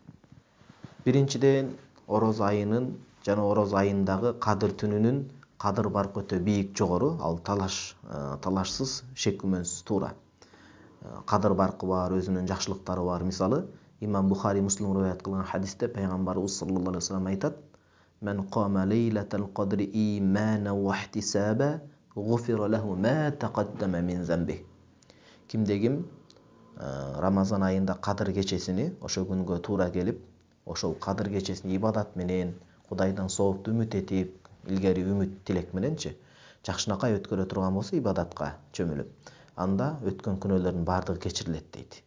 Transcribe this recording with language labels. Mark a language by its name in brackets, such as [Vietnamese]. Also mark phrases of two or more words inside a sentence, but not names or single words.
[Kyrgyz] Биринчиден, орозо айынын жана орозо айындагы кадыр түнүнүн кадыр баркы өтө бийик, жогору, ал талашсыз, шек күмөнсүз туура. Кадыр баркы бар, өзүнүн жакшылыктары бар. Мисалы, Имам Бухари Муслим риваят кылган хадисте пайгамбарыбыз [Arabic] صلى الله عليه وسلم [Kyrgyz] айтат: [Arabic] "من قام ليلة القدر إيمانا واحتسابا غفر له ما تقدم من ذنب." [Kyrgyz] Кимде ким Рамазан айында кадыр кечесини, ошол күнгө туура келип, ошол кадыр кечесини ибадат менен, Кудайдан соопту үмүт этип, илгери үмүт тилек мененчи жакшынакай өткөрө турган болсо, ибадатка чөмүлүп, анда өткөн күнөөлөрдүн баардыгы кечирилет дейт.